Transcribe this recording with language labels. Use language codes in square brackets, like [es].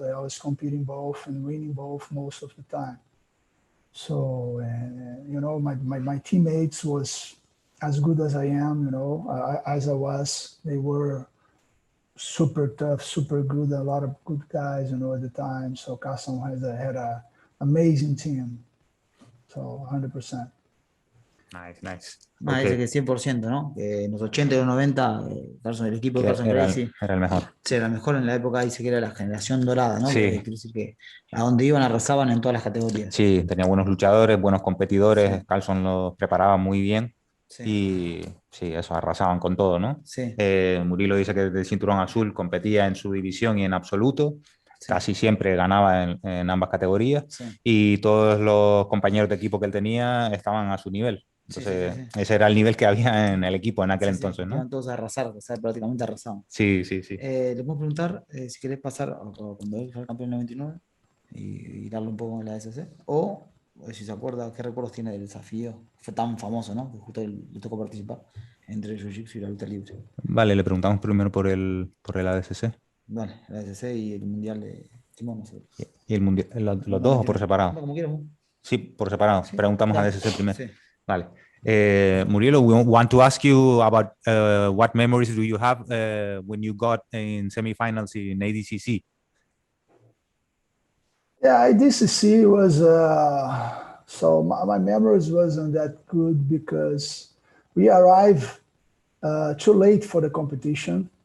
[en] I was competing both and winning both most of the time. So my teammates was as good as I am, as I was. They were super tough, super good, a lot of good guys, at the time. So Carlson had a amazing team. So 100%. Nice. [es] Dice Okay. que 100%, ¿no? Que en los 80 y los 90, el equipo de Carlson Gracie Era el mejor. sí, era mejor en la época, dice que era la generación dorada, ¿no? Sí. Quiere decir que a donde iban arrasaban en todas las categorías. Sí, tenía buenos luchadores, buenos competidores, Carlson los preparaba muy bien y sí, eso, arrasaban con todo, ¿no? Sí. Murilo dice que desde el cinturón azul competía en su división y en absoluto, casi siempre ganaba en ambas categorías y todos los compañeros de equipo que él tenía estaban a su nivel. Entonces, ese era el nivel que había en el equipo en aquel entonces, ¿no? Iban todos a arrasar, o sea, prácticamente arrasaban. Sí. Le puedo preguntar si querés pasar cuando él fue el campeón en 99 y darle un poco en la ADCC, o si se acuerda, qué recuerdos tiene del desafío, fue tan famoso, ¿no? Que justo le tocó participar entre el jiu-jitsu y la luta libre. Vale, le preguntamos primero por el ADCC. Vale, el ADCC y el mundial de Timón. ¿Y el mundial, los dos o por separado? Como quieras. Sí, por separado. Sí, Preguntamos a dale. ADCC primero. Sí. Vale. [en] Murilo, we want to ask you about what memories do you have when you got in semifinals in ADCC? Yeah, ADCC was, so my memories wasn't that good because we arrived too late for the competition.